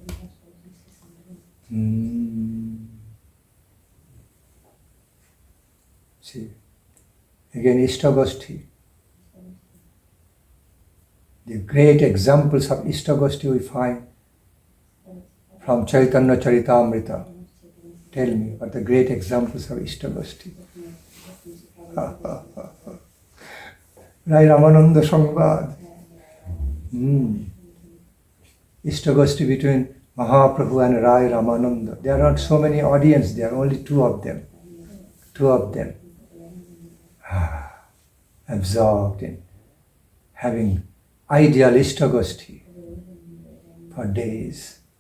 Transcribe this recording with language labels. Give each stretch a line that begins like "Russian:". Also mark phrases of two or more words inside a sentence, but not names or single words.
English: See, again, ista-gosthi. The great examples of ista-gosthi we find from Chaitanya Charitamrita. Tell me what the great examples of ista-gosthi. Rai Ramananda Sangvad. Ista-gosthi between Mahaprabhu and Rai Ramananda. There are not so many audience, there are only two of them. Absorbed in having ideal ista-gosthi for days.